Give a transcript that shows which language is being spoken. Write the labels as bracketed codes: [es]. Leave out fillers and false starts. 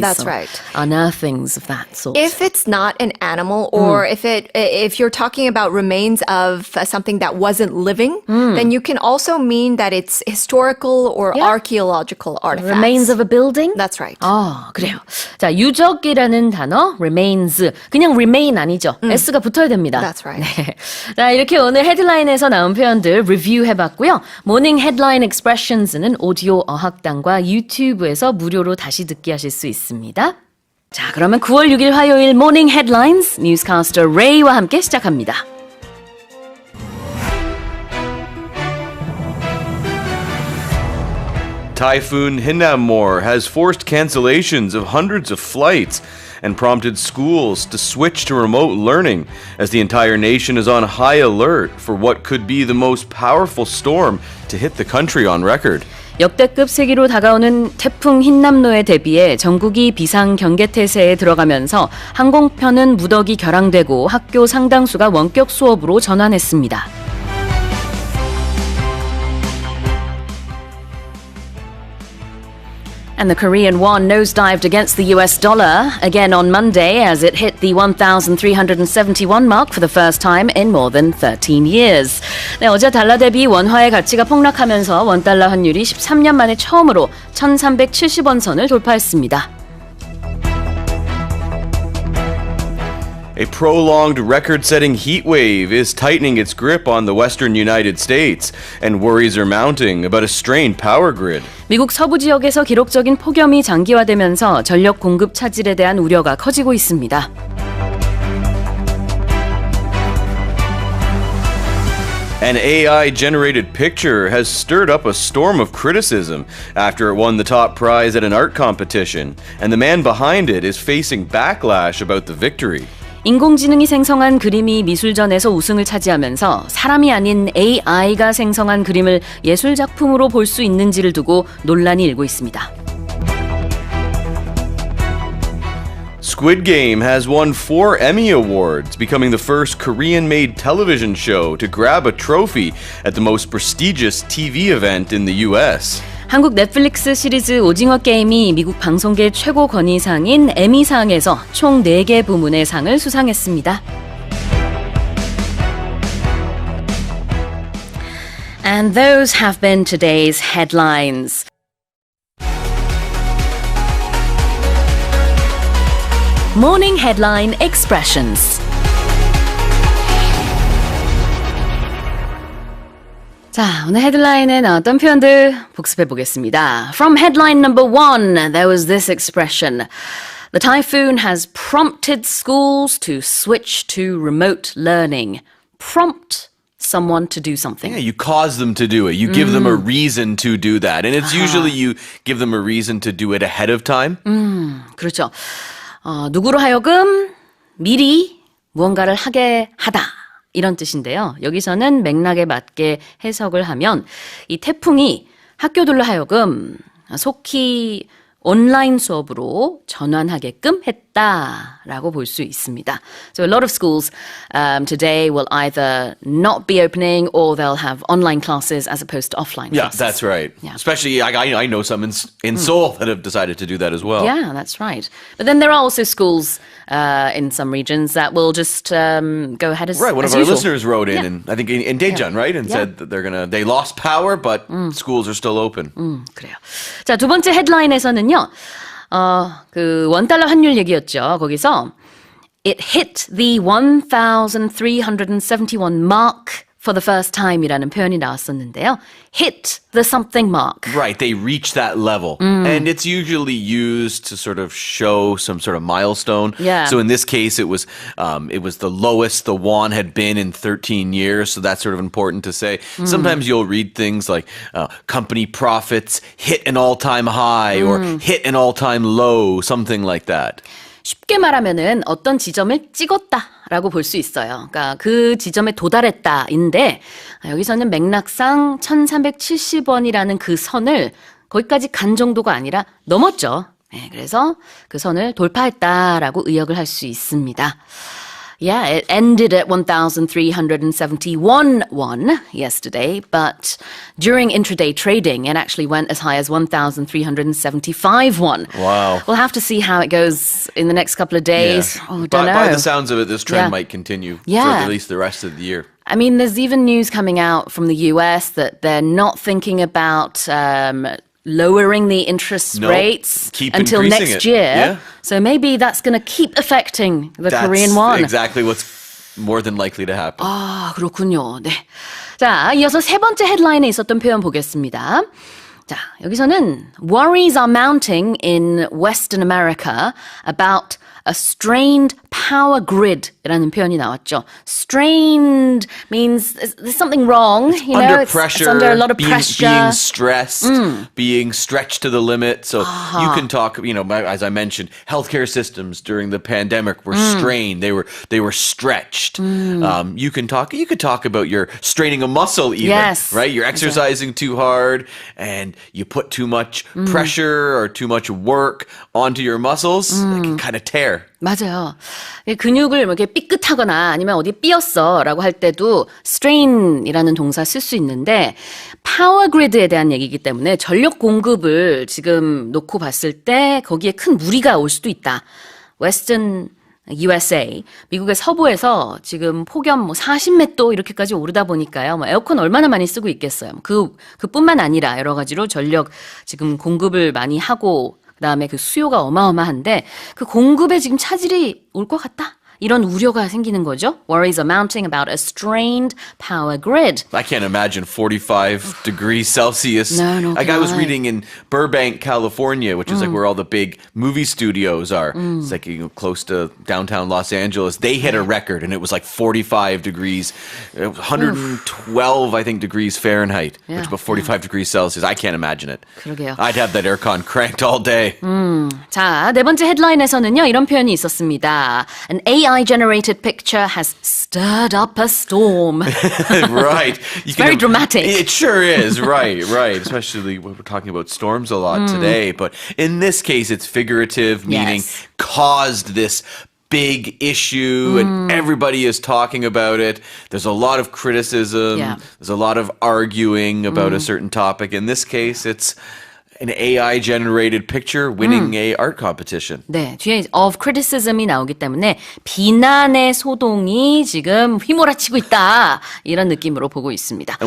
[en] That's or right. unearthings of that sort. If it's not an animal, or if you're talking about remains of something that wasn't living, then you can also mean that it's historical or Yeah. archaeological artifacts. Remains of a building? That's right. [ko] 아, 그래요. 자, 유적이라는 단어, remains. 그냥 remain 아니죠. S가 붙어야 됩니다. [en] That's right. [ko] 네. 자, 이렇게 오늘 헤드라인에서 나온 표현들 리뷰해봤고요. 모닝 헤드라인 expressions는 오디오 어학당과 유튜브에서 무료로 다시 듣기 하실 수 있습니다. 자, 그러면 9월 6일 화요일 모닝 헤드라인스 뉴스캐스터 레이와 함께 시작합니다. [en] Typhoon Hinnamnor has forced cancellations of hundreds of flights and prompted schools to switch to remote learning as the entire nation is on high alert for what could be the most powerful storm to hit the country on record. [ko] 역대급 세기로 다가오는 태풍 흰남노에 대비해 전국이 비상 경계 태세에 들어가면서 항공편은 무더기 결항되고 학교 상당수가 원격 수업으로 전환했습니다. [en] And the Korean won nosedived against the US dollar again on Monday as it hit the 1,371 mark for the first time in more than 13 years. [ko] 네, 어제 달러 대비 원화의 가치가 폭락하면서 원달러 환율이 13년 만에 처음으로 1,370원 선을 돌파했습니다. [en] A prolonged record-setting heat wave is tightening its grip on the western United States, and worries are mounting about a strained power grid. [ko] 미국 서부 지역에서 기록적인 폭염이 장기화되면서 전력 공급 차질에 대한 우려가 커지고 있습니다. [en] An AI-generated picture has stirred up a storm of criticism after it won the top prize at an art competition, and the man behind it is facing backlash about the victory. [ko] 인공지능이 생성한 그림이 미술전에서 우승을 차지하면서 사람이 아닌 AI가 생성한 그림을 예술작품으로 볼 수 있는지를 두고 논란이 일고 있습니다. [en] Squid Game has won 4 Emmy Awards, becoming the first Korean-made television show to grab a trophy at the most prestigious TV event in the U.S. [ko] 한국 넷플릭스 시리즈 오징어 게임이 미국 방송계 최고 권위상인 에미상에서 총 4개 부문의 상을 수상했습니다. [en] And those have been today's headlines. Morning Headline Expressions. [ko] 자, 오늘 헤드라인에 나왔던 표현들 복습해 보겠습니다. [en] From headline number 1, there was this expression. The typhoon has prompted schools to switch to remote learning. Prompt someone to do something. Yeah, you cause them to do it. You give them a reason to do that. And it's usually you give them a reason to do it ahead of time. [ko] 그렇죠. 누구로 하여금 미리 무언가를 하게 하다. 이런 뜻인데요. 여기서는 맥락에 맞게 해석을 하면 이 태풍이 학교들로 하여금 속히 온라인 수업으로 전환하게끔 했다라고 볼 수 있습니다. [en] So a lot of schools today will either not be opening or they'll have online classes as opposed to offline classes. Yeah, that's right. Yeah. Especially, I know some in Seoul that have decided to do that as well. Yeah, that's right. But then there are also schools in some regions that will just go ahead as Right, one as of our usual. listeners wrote in, and I think in Daejeon, right? And said that they lost power, but schools are still open. [ko] 그래요. 자, 두 번째 헤드라인에서는요. 그 $1 환율 얘기였죠. 거기서 [en] It hit the 1,371 mark for the first time이라는 [ko] 표현이 나왔었는데요. [en] Hit the something mark. Right, they reach that level. And it's usually used to sort of show some sort of milestone. Yeah. So in this case, it was the lowest the won had been in 13 years. So that's sort of important to say. Sometimes you'll read things like company profits hit an all-time high or hit an all-time low, something like that. [ko] 쉽게 말하면은 어떤 지점을 찍었다라고 볼 수 있어요. 그러니까 그 지점에 도달했다인데 여기서는 맥락상 1,370원이라는 그 선을 거기까지 간 정도가 아니라 넘었죠. 네, 그래서 그 선을 돌파했다라고 의역을 할 수 있습니다. [en] Yeah, it ended at 1,371 won yesterday, but during intraday trading, it actually went as high as 1,375 won. Wow. We'll have to see how it goes in the next couple of days. Yeah. Oh, don't know. By the sounds of it, this trend Yeah. might continue for Yeah. at least the rest of the year. I mean, there's even news coming out from the US that they're not thinking about lowering the interest No, rates keep until increasing next it. year. Yeah. So maybe that's going to keep affecting the That's Korean won. exactly what's more than likely to happen. [ko] 아, 그렇군요. 네. 자, 이어서 세 번째 헤드라인에 있었던 표현 보겠습니다. 자, 여기서는 [en] worries are mounting in Western America about a strained power grid라는 [ko] 표현이 나왔죠. [en] Strained means there's something wrong. You know, Under pressure, it's under a lot of being pressure. stressed, being stretched to the limit. So you can talk, as I mentioned, healthcare systems during the pandemic were strained. They were stretched. You could talk about you're straining a muscle even, Yes. right? You're exercising too hard and you put too much pressure or too much work onto your muscles. It can kind of tear. [ko] 맞아요. 근육을 이렇게 삐끗하거나 아니면 어디 삐었어라고 할 때도 strain이라는 동사 쓸 수 있는데 파워 그리드에 대한 얘기이기 때문에 전력 공급을 지금 놓고 봤을 때 거기에 큰 무리가 올 수도 있다. Western USA, 미국의 서부에서 지금 폭염 40몇 도 이렇게까지 오르다 보니까요. 에어컨 얼마나 많이 쓰고 있겠어요. 그뿐만 아니라 여러 가지로 전력 지금 공급을 많이 하고 그다음에 그 수요가 어마어마한데 그 공급에 지금 차질이 올 것 같다. 이런 우려가 생기는 거죠. [en] Worries are mounting about a strained power grid. I can't imagine 45 degrees Celsius. No, like I was reading in Burbank, California, which is like where all the big movie studios are. It's like close to downtown Los Angeles. They hit a record and it was like 45 degrees, 112, I think, degrees Fahrenheit, which about 45 degrees Celsius. I can't imagine it. [ko] 그러게요. [en] I'd have that aircon cranked all day. [ko] 자, 네 번째 헤드라인에서는요, 이런 표현이 있었습니다. An [en] AI-generated picture has stirred up a storm. Right. It's very dramatic. It sure is. Right. Especially when we're talking about storms a lot today. But in this case, it's figurative, meaning Yes. caused this big issue and everybody is talking about it. There's a lot of criticism. Yeah. There's a lot of arguing about a certain topic. In this case, it's an AI-generated picture winning a art competition. [ko] 네, 뒤에 [en] of criticism [ko] 이 나오기 때문에 비난의 소동이 지금 휘몰아치고 있다. 이런 느낌으로 보고 있습니다.